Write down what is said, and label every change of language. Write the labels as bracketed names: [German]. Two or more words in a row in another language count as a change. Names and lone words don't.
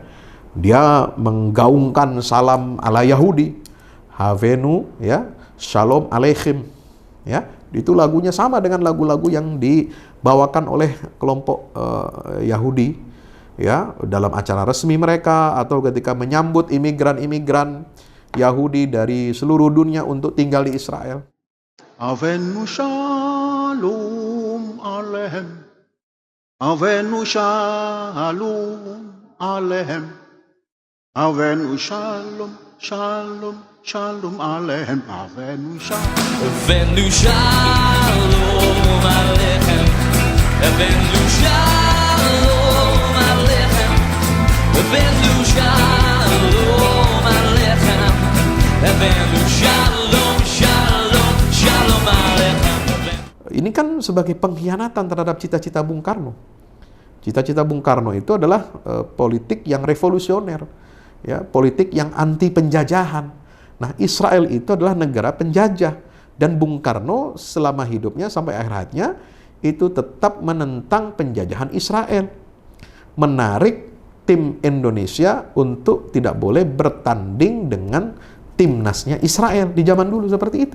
[Indonesian] Dia menggaungkan salam ala Yahudi, Havenu, ya, Shalom Aleichem, ya. Itu lagunya sama dengan lagu-lagu yang dibawakan oleh kelompok Yahudi, ya, dalam acara resmi mereka atau ketika menyambut imigran-imigran Yahudi dari seluruh dunia untuk tinggal di Israel. [Hebrew] הבאנו שלום עליכם, הבאנו שלום עליכם, הבאנו שלום, שלום, שלום עליכם, הבאנו שלום. הבאנו שלום עליכם, הבאנו שלום עליכם, הבאנו שלום עליכם, הבאנו שלום, שלום, שלום עליכם. [Indonesian] Ini kan sebagai pengkhianatan terhadap cita-cita Bung Karno. Cita-cita Bung Karno itu adalah politik yang revolusioner, ya, politik yang anti penjajahan. Nah, Israel itu adalah negara penjajah, dan Bung Karno selama hidupnya sampai akhir hayatnya itu tetap menentang penjajahan Israel, menarik tim Indonesia untuk tidak boleh bertanding dengan timnasnya Israel di zaman dulu seperti itu.